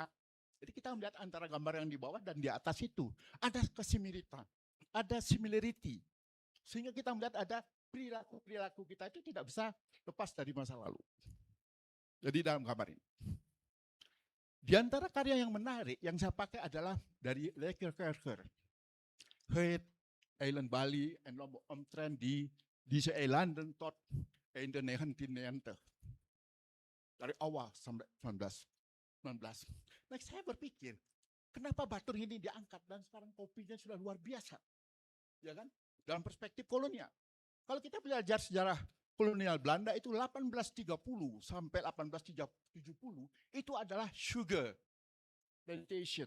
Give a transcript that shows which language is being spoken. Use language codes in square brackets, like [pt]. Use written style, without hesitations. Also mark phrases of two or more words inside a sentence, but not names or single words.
[id] Jadi kita melihat antara gambar yang di bawah dan di atas itu. Ada kesimilitan, ada similarity. Sehingga kita melihat ada perilaku kita itu tidak bisa lepas dari masa lalu. Jadi dalam gambar ini. Di antara karya yang menarik yang saya pakai adalah dari Lekker-Kerker. [nl] Het Eiland Bali en Lombok omtrent die deze eilanden tot einde 1990. [id] Dari awal sampai 19. Nah, saya berpikir, Kenapa Batur ini diangkat dan sekarang kopinya sudah luar biasa, ya kan? Dalam perspektif kolonial. Kalau kita belajar sejarah kolonial Belanda itu 1830 sampai 1870 itu adalah [en] sugar plantation.